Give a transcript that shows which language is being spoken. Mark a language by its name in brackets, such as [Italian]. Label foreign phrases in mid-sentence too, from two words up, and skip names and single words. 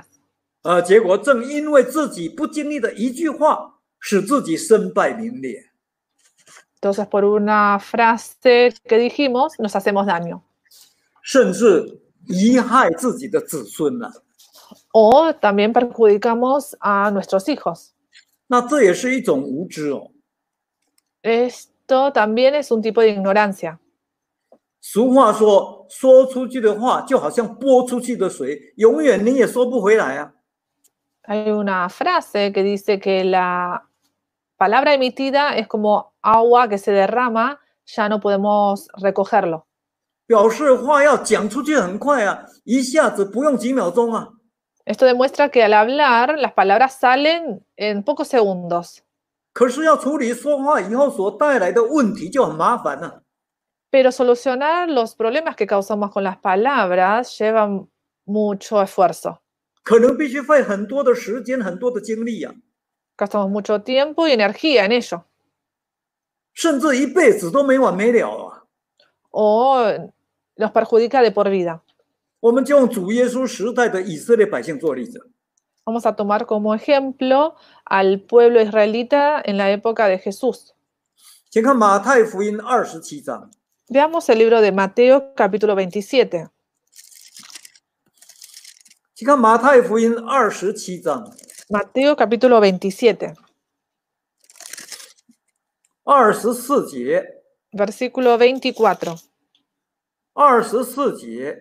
[Chinese] 结果正因为自己不经意的一句话，使自己身败名裂。 [Spanish] Entonces, por una frase que dijimos, nos hacemos daño. [Chinese] 甚至贻害自己的子孙了。 [Spanish] O también perjudicamos a nuestros hijos. [Chinese] 那这也是一种无知哦。 [Spanish] Esto también es un tipo de ignorancia. [Chinese] 俗话说：“ 说出去的话就好像泼出去的水，永远你也收不回来啊。 [Spanish] Hay una frase que dice que la palabra emitida es como agua que se derrama, ya no podemos recogerlo. [Chinese] 表示话要讲出去很快啊，一下子不用几秒钟啊。 [Spanish] Esto demuestra que al hablar las palabras salen en pocos segundos, [Chinese] 可是要处理说话以后所带来的问题就很麻烦了。 [Spanish] pero solucionar los problemas que causamos con las palabras lleva mucho esfuerzo. [Chinese] 可能必须费很多的时间、很多的精力啊， [Spanish] Gastamos mucho tiempo y energía en ello. [Chinese] 甚至一辈子都没完没了啊。 [Spanish] O nos perjudica de por vida. [Chinese] 我们就用主耶稣时代的以色列百姓做例子。 [Spanish] Vamos a tomar como ejemplo al pueblo israelita en la época de Jesús. [Chinese] 请看马太福音27章。 [Spanish] Veamos el libro de Mateo, capítulo 27. [Chinese] 请看马太福音27章 [Spanish] Mateo, capítulo 27, [Chinese] 24 节。 [Spanish] versículo 24. [Chinese] 24节，